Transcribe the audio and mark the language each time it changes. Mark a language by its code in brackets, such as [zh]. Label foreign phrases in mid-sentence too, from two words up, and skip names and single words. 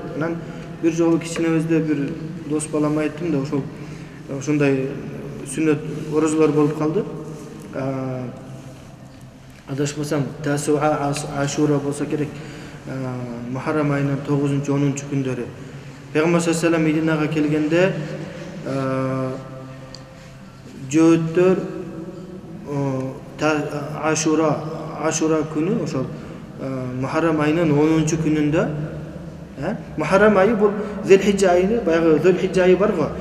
[ky] Анан бир жолу кичинебизде бир дос балам айттым да, ошондой сүннөт орозолор болуп калды. Адашмасам, Тасуа, Ашура болсо керек, Мухаррам айынын 9-10 күндөрү. Пейгамбар [ar] صلى الله عليه وسلم [ky] Мединага келгенде жөөттөр Ашура күнү, ошол Мухаррам айынын 10 күнүндө, Мухаррам айы бул Зулхижжа айы, баягы Зулхижжа айы бар го.